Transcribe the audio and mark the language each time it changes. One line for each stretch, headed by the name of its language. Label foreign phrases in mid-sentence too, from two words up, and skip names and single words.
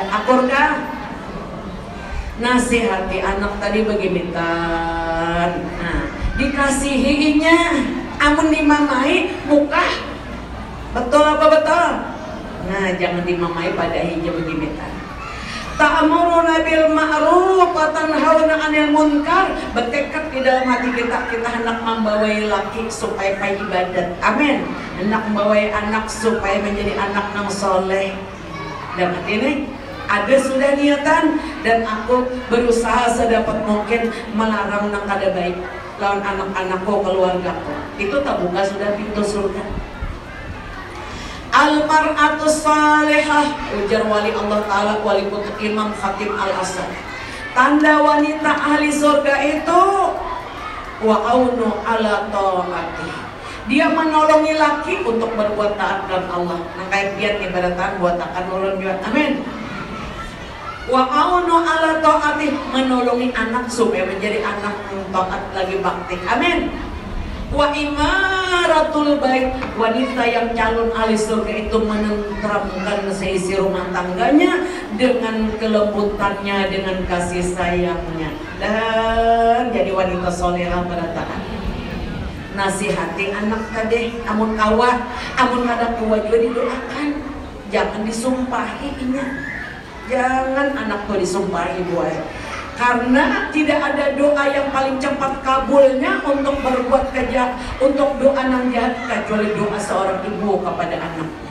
Banjar: Akur kah? Nasihati anak tadi begimitan. Nah, dikasihinya, amun dimamai muka. Betul apa betul? Nah, jangan dimamai pada hijau begimitan.
Arabic: Ta'muruna bil ma'ruf wa tanhauna 'anil munkar.
Banjar: Bertekad di dalam hati kita hendak membawai laki supaya pai ibadat. Amin. Hendak membawai anak supaya menjadi anak yang soleh. Dan ini ada sudah niatan dan aku berusaha sedapat mungkin melarang nang kada baik lawan anak-anakku, keluargaku. Itu tak buka sudah pintu surga.
Arabic: Al-mar'atus salihah,
Banjar: ujar
Arabic: wali Allah Ta'ala,
Banjar: wali kutub Imam Khatib Al-Asad. Tanda wanita ahli surga itu
Arabic: wa'aunu ala ta'ati.
Banjar: Dia menolongi laki untuk berbuat taat dan Allah. Nah kayak biar ibaratan buat akan nolong juga. Amin.
Arabic: Wa'aunu ala ta'ati,
Banjar: menolongi anak supaya menjadi anak yang taat lagi bakti. Amin.
Arabic: Wa imaratul bait,
Banjar: wanita yang calon ahli surga itu menenteramkan seisi rumah tangganya dengan kelembutannya, dengan kasih sayangnya, dan jadi wanita solehah bertaat. Nasihati anak tadi, amun kawa, amun kada kuat juga didoakan, jangan disumpahinya, jangan anak tuh disumpahi buat. Karena tidak ada doa yang paling cepat kabulnya untuk berbuat kejahat, untuk doa nang jahat, kecuali doa seorang ibu kepada anaknya.